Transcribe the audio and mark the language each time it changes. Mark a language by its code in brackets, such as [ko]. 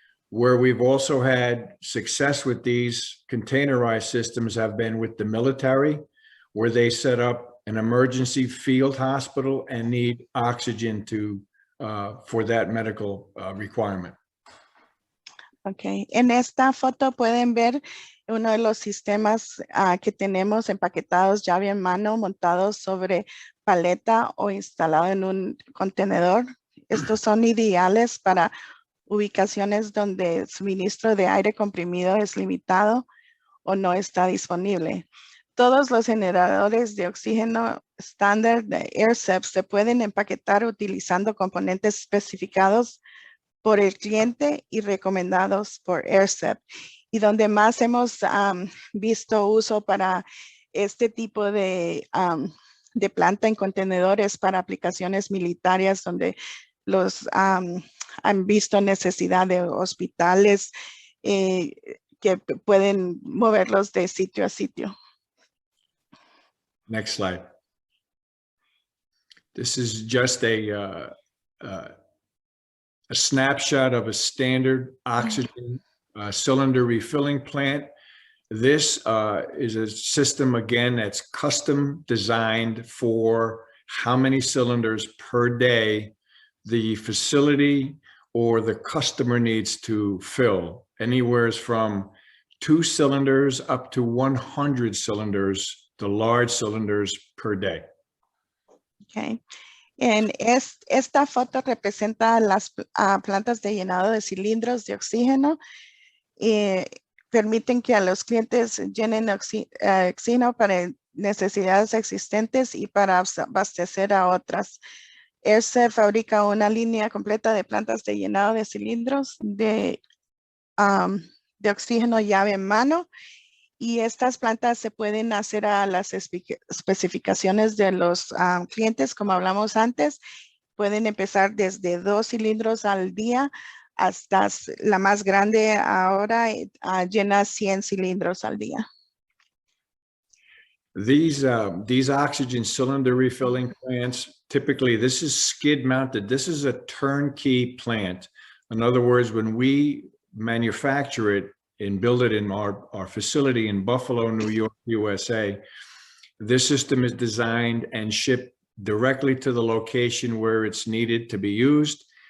[en] Where we've also had success with these containerized systems have been with the military, where they set up an emergency field hospital and need oxygen for that medical requirement. Okay. [es] En esta foto pueden ver uno de los sistemas que tenemos empaquetados llave en mano, montados sobre paleta o instalado en un contenedor. Estos son ideales para ubicaciones donde el suministro de aire comprimido es limitado o no está disponible. Todos los generadores de oxígeno estándar de AirSept se pueden empaquetar utilizando componentes especificados por el cliente y recomendados por AirSept. Y donde más hemos visto uso para este tipo de planta en contenedores para aplicaciones militares, donde los han visto necesidad de hospitales que pueden moverlos de sitio a sitio. [en] Next slide. This is just a snapshot of a standard oxygen cylinder refilling plant. This is a system, again, that's custom designed for how many cylinders per day the facility or the customer needs to fill, anywhere from 2 cylinders up to 100 cylinders, the large cylinders per day. Okay. [es] Esta foto representa las plantas de llenado de cilindros de oxígeno. Permiten que a los clientes llenen oxígeno para necesidades existentes y para abastecer a otras. AirSept fabrica una línea completa de plantas de llenado de cilindros de oxígeno llave en mano. Y estas plantas se pueden hacer a las especificaciones de los clientes, como hablamos antes. Pueden empezar desde 2 cilindros al día hasta la más grande ahora llena 100 cilindros al día. [en] These oxygen cylinder refilling plants, typically this is skid mounted. This is a turnkey plant. In other words, when we manufacture it and build it in our facility in Buffalo, New York, USA, this system is designed and shipped directly to the location where it's needed to be used.